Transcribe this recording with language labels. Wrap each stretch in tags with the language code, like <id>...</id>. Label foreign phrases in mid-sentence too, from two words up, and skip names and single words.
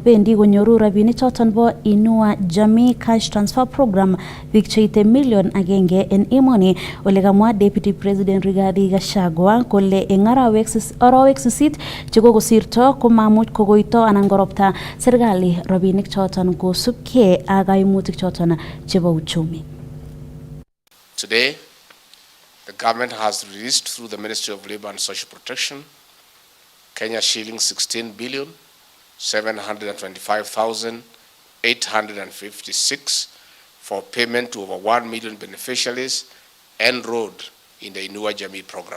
<kln>Bendi konyoru rabinik choton bo Inua Jamii Cash Transfer Program biik cheite milion 1 en emoni, ole kamwa</kln> <en>Deputy President</en> <kln>Rigathi Gachagua kole eng arawek 8 chekokosirto komamuch kokoito anan koropta serikali rabinik choton kosubkei ak kaimutik choton chebo uchumi.</kln> <en>Today, the government has released through the Ministry of Labour and Social Protection Kenya shillings 16,725,856 for payment to over 1 million beneficiaries enrolled in the Inua Jamii program.</en>